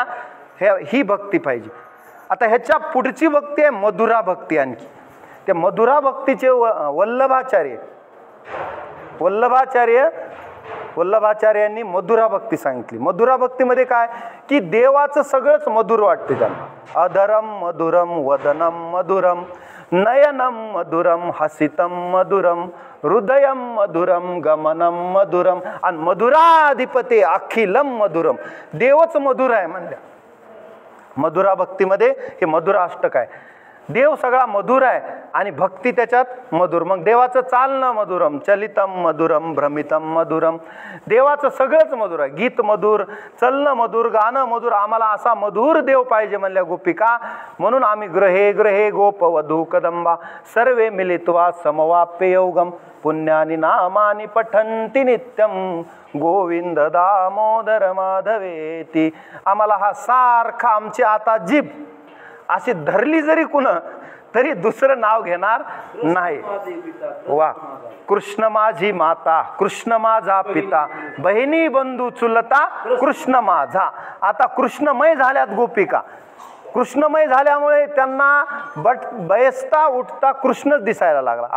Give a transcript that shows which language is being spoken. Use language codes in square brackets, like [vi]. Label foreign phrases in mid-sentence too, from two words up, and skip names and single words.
[mr] ही भक्ती पाहिजे. आता ह्याच्या पुढची भक्ती आहे मधुरा भक्ती. आणखी ते मधुरा भक्तीचे वल्लभाचार्यांनी मधुरा भक्ती सांगितली. मधुरा भक्तीमध्ये काय की देवाचं सगळंच मधुर वाटते त्यांना. [sa] अधरम मधुरम वदनम मधुरम नयनम मधुरम हसितम मधुरम हृदयम मधुरम गमनम मधुरम आणि मधुराधिपते अखिलम मधुरम. [mr] देवच मधुर आहे म्हणल्या. मधुरा भक्तीमध्ये हे मधुरा अष्टक आहे. देव सगळा मधुर आहे आणि भक्ती त्याच्यात मधुर. मग देवाचं चालणं [sa] मधुरम, चलितम मधुरम, भ्रमितम मधुरम. [mr] देवाचं सगळंच मधुर आहे. गीत मधुर, चलणं मधुर, गाणं मधुर. आम्हाला असा मधुर देव पाहिजे म्हणल्या गोपिका. म्हणून आम्ही [sa] ग्रहे ग्रहे गोप वधू कदंबा सर्वे मिलित्वा समवाप्य योगम पुण्यानी नामानी पठंती नित्यम गोविंद दामोदर माधवेती. [mr] आम्हाला हा सारखा आमची आता जीभ अशी धरली जरी कुण तरी दुसरं नाव घेणार नाही. वा, कृष्ण माझी माता, कृष्ण माझा पिता, बहिणी बंधू चुलता कृष्ण माझा. आता कृष्णमय झाल्यात गोपिका. कृष्णमय झाल्यामुळे त्यांना बयस्ता उठता कृष्णच दिसायला लागला.